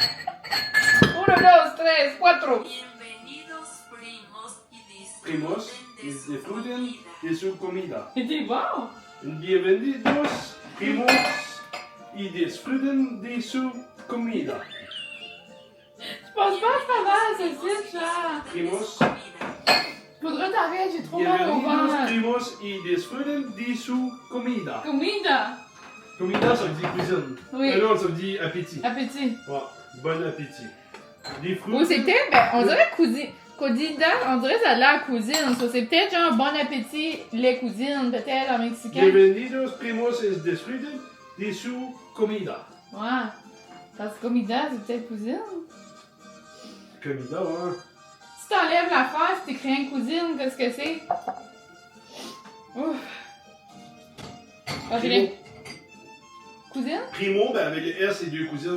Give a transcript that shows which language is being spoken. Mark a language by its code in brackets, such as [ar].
[fr] 1, 2, 3, 4. [es] Bienvenidos primos y Primos y disfruten disfruten de su comida. de su comida. [fr] T'es bon! [es] Bienvenidos primos y disfruten de su comida. [fr] Je pense pas que ça va, ceci, Charles. [es] Primos. [fr] Faudrait t'arrêter, j'ai trop mal au [es] Bienvenidos [fr] ventre. [es] primos y disfruten de su comida. Comida! [fr] Comida, ça veut dire cuisine. Oui. Non, ça veut dire appétit. Appétit. Ouais, bon appétit. Des fruits. Ou c'était, ben, on dirait cousine. Codida, on dirait que ça a l'air cousine. So, c'est peut-être genre bon appétit, les cousines, peut-être en mexicain. [es] Bienvenidos primos y disfruten de su comida. [fr] Ouais. Parce que comida, c'est peut-être cousine. Comida, hein. Si t'enlèves la phrase, t'écris un cousine, qu'est-ce que c'est? Ouf. Ok, les... Cousine? Primo, ben avec le S, c'est deux cousines.